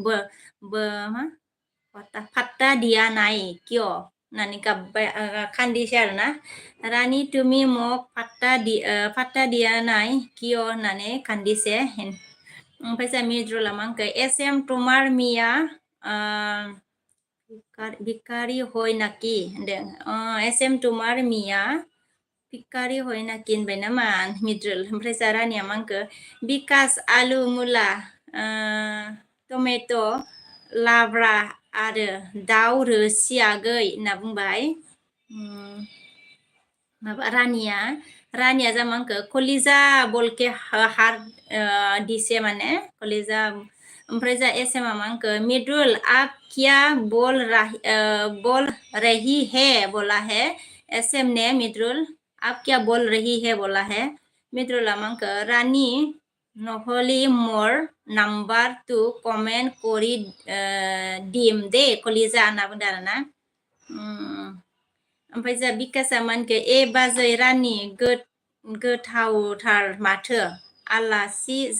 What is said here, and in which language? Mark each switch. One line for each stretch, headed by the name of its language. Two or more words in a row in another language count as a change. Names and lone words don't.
Assamese: পাত্তা দিয়া নাই কিয়
Bodo: होननानै गाबबाय खान्दिसै आरोना
Assamese: ৰাণী তুমি মোক পাত্তা দিয়া নাই কিয়
Bodo: होननानै खान्दिसे ओमफ्राय जा मिद्रुला मांखो
Assamese: এছ এম তোমাৰ মিয়া ভিকাৰী হৈ নাকি
Bodo: होनदों
Assamese: SM তোমাৰ মিয়া ভিকাৰী হৈ নাকিন
Bodo: होनबाय नामा मिद्रुल ओमफ्राय जा रानिया मा होनखो बिकास आलु मुला टमेट' लाब्रा आरो दाउ रोसि आगै होनना बुंबाय माबा रानिया जा मा होनखो
Assamese: কলিজা বুলি কৈ হাৰ দিছে
Bodo: माने कलिजा ओमफ्राय जा एसएमा मा होनखो
Hindi: मिडुल आप क्या बोल रही है बोला है
Bodo: एसएम ने
Hindi: मिडुल आप क्या बोल रही है बोला है
Bodo: मिडुला मा होनखो
Assamese: ৰাণী নহলি মোৰ নাম্বাৰ 2 কমেন্ট কৰি দিম দে
Bodo: कलिजा होनना बुंदों आरोना ओमफ्राय जा बिकासआ मा होनखो ए बाजै रानि गोथावथार माथो आलासि